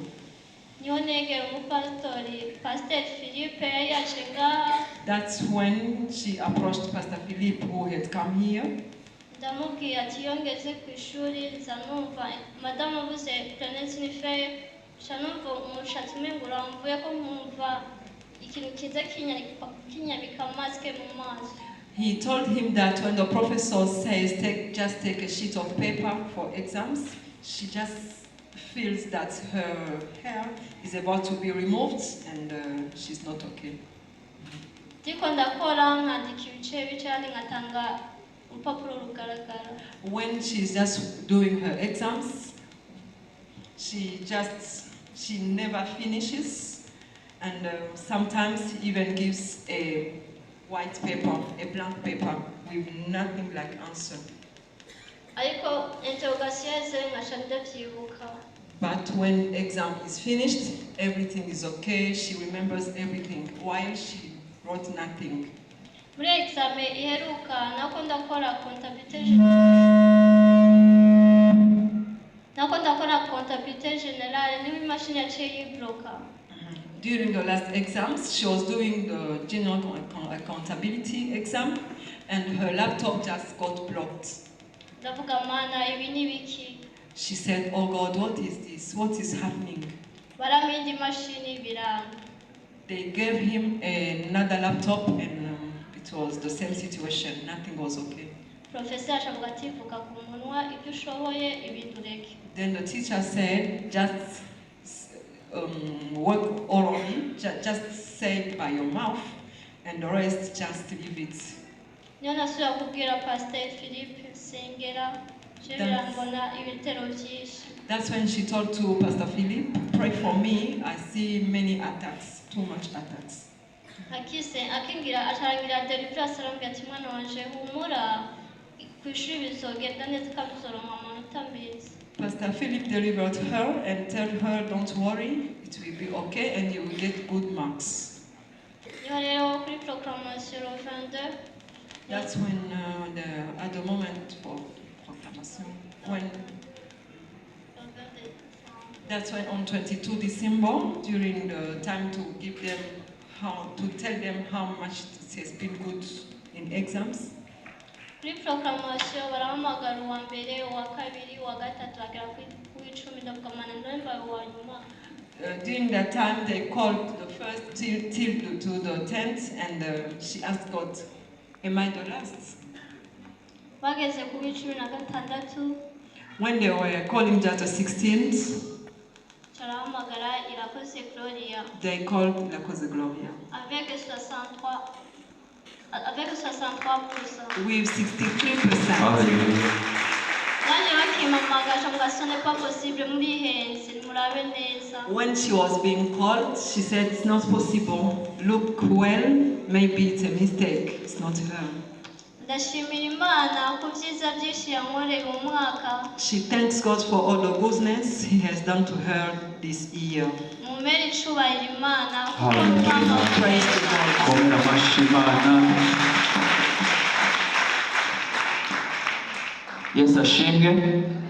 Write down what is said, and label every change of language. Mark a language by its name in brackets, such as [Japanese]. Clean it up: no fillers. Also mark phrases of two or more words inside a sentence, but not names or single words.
[Rundi] niho negera umupasitori Pastor Philippe yari yaje ngaha. [English] That's when she approached Pastor Philip, who had come here. [Rundi] ndamubwira ati iyo ngeze ku ishuri nza numva madamu avuze planète nifeye nca numva umushatsi umengo uramvuye ko nkumva ikintu kiza kinyabika masike mu maso. [English] He told him that when the professor says just take a sheet of paper for exams, she just feels that her hair is about to be removed and she's not okay. [Rundi] ndiko ndakora nkandika ibice bice ngatanga urupapuro rugaragara. [English] When she's just doing her exams, she never finishes, and sometimes even gives a white paper, a blank paper with nothing like answer. [Rundi] ariko interrogation ze nkaca ndavyibuka. [English] But when exam is finished, everything is okay. She remembers everything, while she wrote nothing. [Rundi] muri exame iheruka nako ndakora [French] comptabilité générale [Rundi] niho imashini yaciye yibloka. [English] During the last exams, she was doing the general accountability exam, and her laptop just got blocked. [Rundi] ndavuga mana ibi ni biki. [English] She said, "Oh God, what is this? What is happening?" [Rundi] barampa imashini biranga. [English] They gave him another laptop, and it was the same situation. Nothing was okay. [Rundi] Professor ashavuga ati vuga ku munwa ibyo ushoboye ibintu ureke. [English] Then the teacher said, just work orally, just say it by your mouth, and the rest just leave it. [Rundi] niyo nasubira kubwira Pastor Philippe nsengera je birambona ibitero byinshi. [English] That's when she told to Pastor Philip, pray for me, I see many attacks, too much attacks. [Rundi] akingira acarangira deliverance arambwira ati mwana wanje humura ku ishuri bizogenda neza kandi uzoronka amanota meza. [English] Pastor Philip delivered her and told her, don't worry, it will be okay and you will get good marks. [Rundi] niho rero kuri proclamation 22. [English] That's when at the moment for proclamation, that's when on 22 December, during the time to give them tell them how much it has been good in exams. [Rundi] kuri proclamation barahamagara uwa mbere uwa kabiri uwa gatatu bagera ku 10 ndavuga mana ndemba uwa nyuma. [English] During that time, they called the first till to the 10th, and she asked God, am I the last? [Rundi] bageze ku 16. [English] When they were calling just the 16th, [Rundi] carahamagara irakoze Gloria. [English] they called La Cause Gloria. [French] Avec 63%. [English] With 63%. Hallelujah. [Rundi] Nanjye bakimamagaje ngo [French] ce n'est pas possible [Rundi] murihenze murabe neza. [English] When she was being called, she said, it's not possible. Look well, maybe it's a mistake. It's not her. [Rundi] ndashimira Imana ku byiza byinshi yankoreye mu mwaka. [English] She thanks God for all the goodness He has done to her this year. [Rundi] mumere icubahiro Imana kuko Hallelujah. Imana [English] Praise to God. [Rundi] Komera amashyi Imana. Yesu ashimwe.